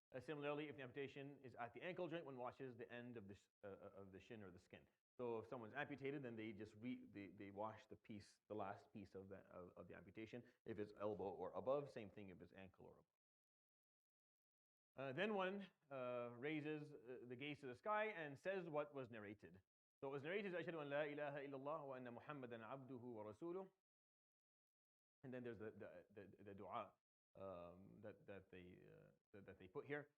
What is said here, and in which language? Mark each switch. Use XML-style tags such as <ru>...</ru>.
<en>Similarly, if the amputation is at the ankle joint, one washes the end of the shin or the skin. So if someone's amputated, then they just they wash the last piece of the amputation. If it's elbow or above, same thing if it's ankle or above. Then one raises the gaze to the sky and says what was narrated. So it was narrated,</en> <ar>أشهد أن لا إله إلا الله وأن محمدا عبده ورسوله.</ar> <en>And then there's the dua that they put here.</en>